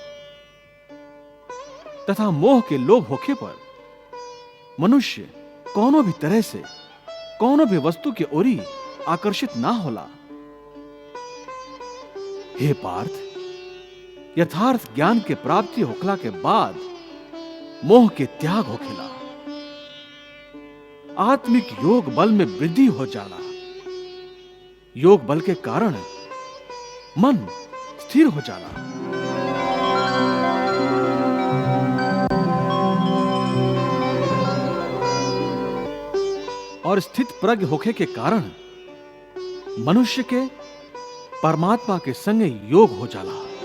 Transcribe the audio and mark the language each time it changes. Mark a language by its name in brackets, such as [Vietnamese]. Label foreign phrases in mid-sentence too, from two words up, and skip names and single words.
[Bhojpuri] तथा मोह के लोभ होखे पर मनुष्य कोनो भी तरह से कोनो भी वस्तु के ओरी आकर्षित ना होला। हे पार्थ, यथार्थ ज्ञान के प्राप्ति होखला के बाद मोह के त्याग होखेला। आत्मिक योग बल में वृद्धि हो जाला। योग बल के कारण मन स्थिर हो जाला। और स्थित प्रज्ञ होखे के कारण मनुष्य के परमात्मा के संगे योग हो जाला।